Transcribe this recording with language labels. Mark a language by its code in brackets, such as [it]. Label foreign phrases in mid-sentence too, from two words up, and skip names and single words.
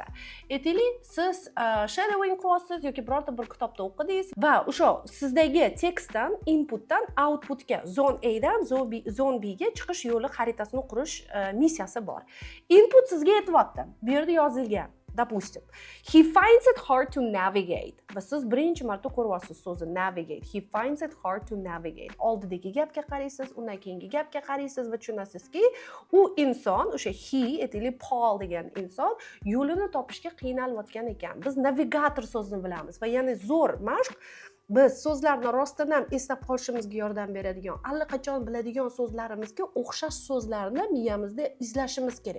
[uz] Aytaylik, siz shadowing qilyapsiz yoki birorta bir kitobda o'qidingiz va o'sha sizdagi tekstdan, inputdan outputga [en] zone A [uz] dan [en] zone B [uz] ga chiqish yo'li xaritasini qurish missiyasi bor. Input sizga aytibdi. Bu yerda yozilgan. Допустим, [en] he finds it hard to navigate. [uz] Va siz birinchi marta ko'ryapsiz so'zni navigate. [en] He finds it hard to navigate. [uz] Oldidagi gapga qaraysiz, undan keyingi gapga qaraysiz va tushunasizki, u inson, o'sha he, aytaylik Paul degan inson yo'lini topishga qiynalayotgan ekan. Biz navigator so'zini bilamiz va yana zo'r mashq. Biz so'zlarni rostdan ham eslab qolishimizga yordam beradigan, allaqachon biladigan so'zlarimizga o'xshash so'zlarni miyamizda izlashimiz kerak.